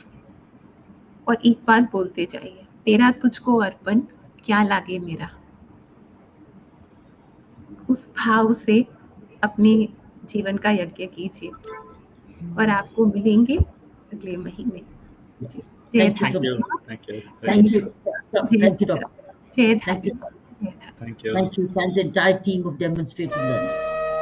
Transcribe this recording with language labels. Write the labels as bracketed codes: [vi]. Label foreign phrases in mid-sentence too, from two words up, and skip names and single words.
[hi] और एक बात बोलते जाइए, तेरा तुझको अर्पण क्या लागे मेरा। उस भाव से अपने जीवन का यज्ञ कीजिए और आपको मिलेंगे अगले महीने। जी, जय [en] Thank you so Thank [hi] धारी [en] you. [hi] माँ, [en] Thank you. Thank Thanks. you. [hi] जय [en] Thank you, [hi] श्री [en] Doctor. [hi] राम, जय [en] Thank [hi] धारी [en] you. [hi] माँ, जय धारी। [en] Thank you. Thank you. Thank the entire team of Demonstrative Learning.